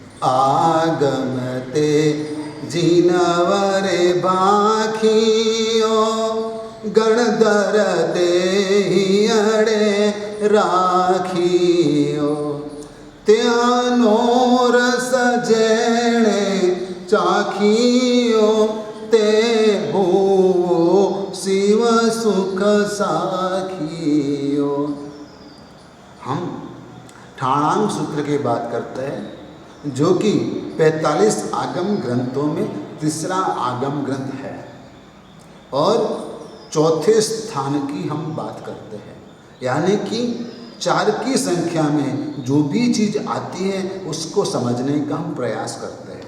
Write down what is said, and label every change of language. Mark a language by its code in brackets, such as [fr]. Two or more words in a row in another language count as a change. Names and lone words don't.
[gu] આગમતે જીનવરે બાખિયો ગણધર દેહિયડે રાખિયો ત્યાનો રસ જેણે ચાખિયો તે હો શિવ સુખ સાખિયો। [hi] हम ठाणांग सूत्र की बात करते हैं जो कि 45 आगम ग्रंथों में तीसरा आगम ग्रंथ है और चौथे स्थान की हम बात करते हैं, यानी कि 4 की संख्या में जो भी चीज़ आती है उसको समझने का हम प्रयास करते हैं।